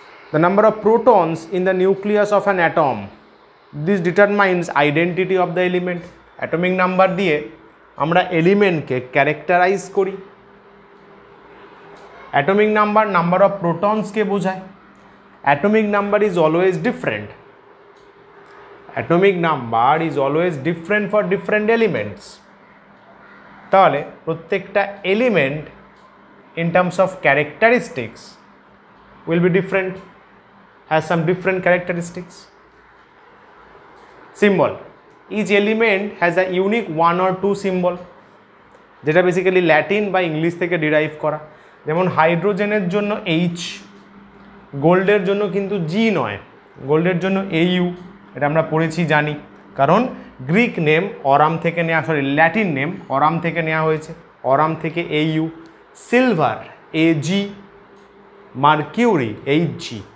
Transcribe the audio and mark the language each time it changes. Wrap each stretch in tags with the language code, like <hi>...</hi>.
<en>The number of protons in the nucleus of an atom, this determines identity of the element.</en> <bn>Atomic number দিয়ে আমরা এলিমেন্টকে characterise করি। Atomic number number of প্রোটনসকে বোঝায়।</bn> <en>Atomic number is always different, atomic number is always different for different elements.</en> <bn>তাহলে প্রত্যেকটা element</bn> <en>in terms of characteristics will be different, has some different characteristics. Symbol, each element has a unique one or two symbol,</en> <bn>যেটা basically Latin বা English থেকে derive করা। যেমন হাইড্রোজেনের জন্য H, গোল্ডের জন্য কিন্তু G নয়, গোল্ডের জন্য AU, এটা আমরা পড়েছি জানি, কারণ গ্রিক নেম অরাম থেকে নেওয়া, সরি ল্যাটিন নেম অরাম থেকে নেওয়া হয়েছে, অরাম থেকে AU। Silver AG, mercury HG।</bn>